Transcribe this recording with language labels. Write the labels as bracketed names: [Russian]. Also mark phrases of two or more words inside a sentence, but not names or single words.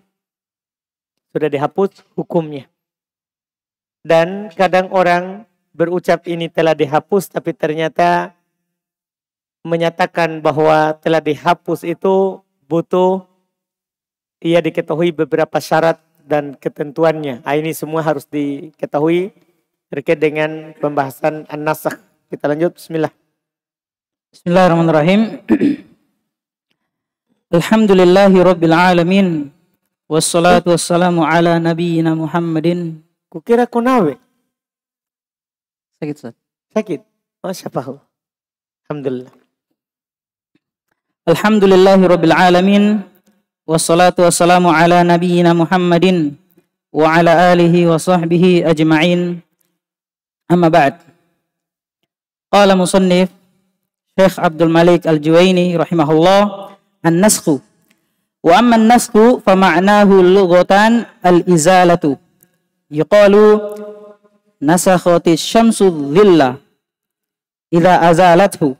[Indonesian] Sudah dihapus hukumnya. Dan kadang orang berucap ini telah dihapus, tapi ternyata menyatakan bahwa telah dihapus itu butuh ia diketahui beberapa syarat dan ketentuannya. Ini semua harus diketahui terkait dengan pembahasan an-nasakh. Kita lanjut, bismillah. [Arabic] بسم الله الرحمن الرحيم. الحمد لله رب العالمين. والصلاة والسلام على نبينا محمد. [Indonesian] Kukira konawe. Sakit, Ustaz. Sakit? Oh, syafahu. [Arabic] Alhamdulillah. الحمد لله رب العالمين. والصلاة والسلام على نبينا محمد وعلى آله وصحبه أجمعين. أما بعد. قال المصنف الشيخ عبد الملك الجويني رحمه الله، النسخ. وأما النسخ فمعناه لغة الإزالة. يقال نسخت الشمس الظل إذا أزالته.